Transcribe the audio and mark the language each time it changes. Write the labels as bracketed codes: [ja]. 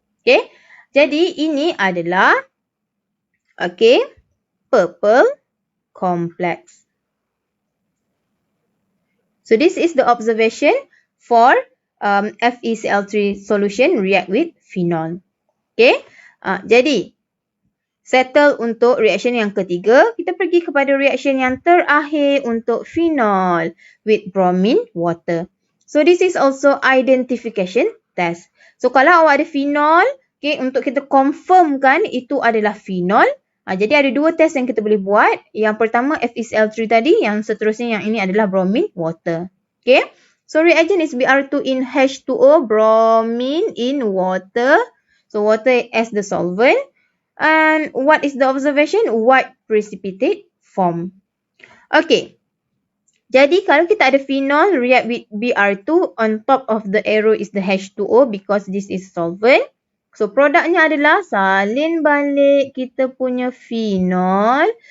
[ms] Okay, jadi ini adalah purple complex. [en] So this is the observation for FeCl3 solution react with phenol. [ms] Okay, jadi settle untuk reaction yang ketiga. Kita pergi kepada reaction yang terakhir untuk phenol [en] with bromine water. So this is also identification test. [ms] So kalau awak ada phenol, okay, untuk kita confirmkan itu adalah phenol. Jadi ada dua test yang kita boleh buat. Yang pertama FeCl3 tadi, yang seterusnya yang ini adalah bromine water. [en] Okay, so reagent is Br2 in H2O, bromine in water. So water as the solvent. And what is the observation? White precipitate form. Okay. [ms] Jadi kalau kita ada [en] phenol react with Br2, on top of the arrow is the H2O because this is solvent. [ms] So produknya adalah salin balik kita punya phenol.